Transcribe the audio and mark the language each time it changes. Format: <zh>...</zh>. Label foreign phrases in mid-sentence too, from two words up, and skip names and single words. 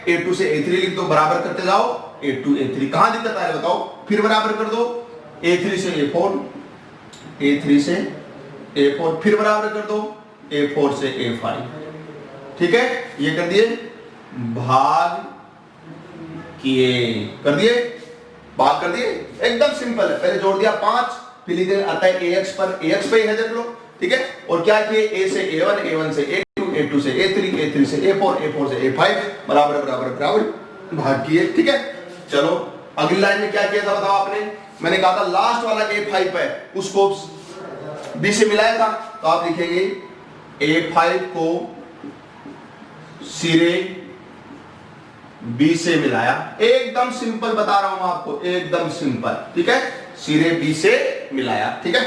<hi>A2 से A3 लिख दो, बराबर करते जाओ, A2 A3, कहां दिक्कत आ रही है बताओ, फिर बराबर कर दो, A3 से A4, A3 से A4, फिर बराबर कर दो, A4 से A5, ठीक है, ये कर दिए, भाग किए, कर दिए, भाग कर दिए, एकदम सिंपल है। पहले जोड़ दिया 5, फिर लिख देंगे अतः AX पर, AX पे है देख लो, ठीक है। और क्या किए, A से A1, A1 से A2, A2 से A3, A3 से A4, A4 से A5 बराबर बराबर बराबर भाग किए, ठीक है। चलो अगली लाइन में क्या किया था बताओ आपने, मैंने कहा था लास्ट वाला A5 है उसको B से मिलाया था, तो आप लिखेंगे A5 को सिरे B से मिलाया, एकदम सिंपल बता रहा हूं आपको, एकदम सिंपल, ठीक है, सिरे B से मिलाया, ठीक है।</hi>